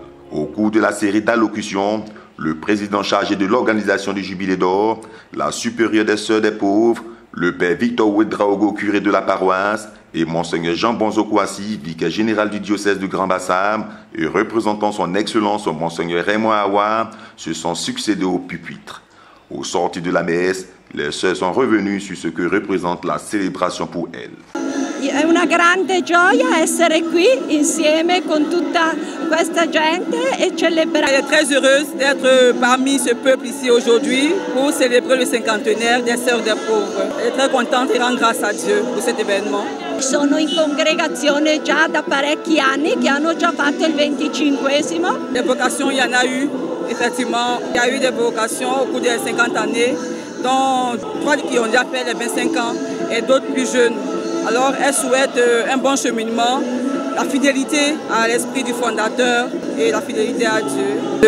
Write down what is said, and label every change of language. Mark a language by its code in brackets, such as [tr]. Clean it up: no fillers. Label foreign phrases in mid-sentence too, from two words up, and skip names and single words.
[fr] Au cours de la série d'allocutions, le président chargé de l'organisation du Jubilé d'Or, la supérieure des Sœurs des Pauvres, le père Victor Ouedraogo, curé de la paroisse, et Monseigneur Jean Bonzo Kouassi, vicaire général du diocèse de Grand-Bassam, et représentant son Excellence Monseigneur Raymond Awa, se sont succédés au pupitre. Au sortir de la messe, les sœurs sont revenues sur ce que représente la célébration pour elles. [it] È una grande gioia essere qui insieme con tutta questa gente et celebrare. [fr] Elle est très heureuse d'être parmi ce peuple ici aujourd'hui pour célébrer le cinquantenaire des Sœurs des Pauvres. Elle est très contente et rend grâce à Dieu pour cet événement. [it] Sono in congregazione già da parecchi anni che hanno già fatto il 25esimo. [fr] Des vocations, il y en a eu, effectivement. Il y a eu des vocations au cours des 50 années, dont 3 qui ont déjà fait les 25 ans et d'autres plus jeunes. Alors, elle souhaite un bon cheminement, la fidélité à l'esprit du fondateur et la fidélité à Dieu.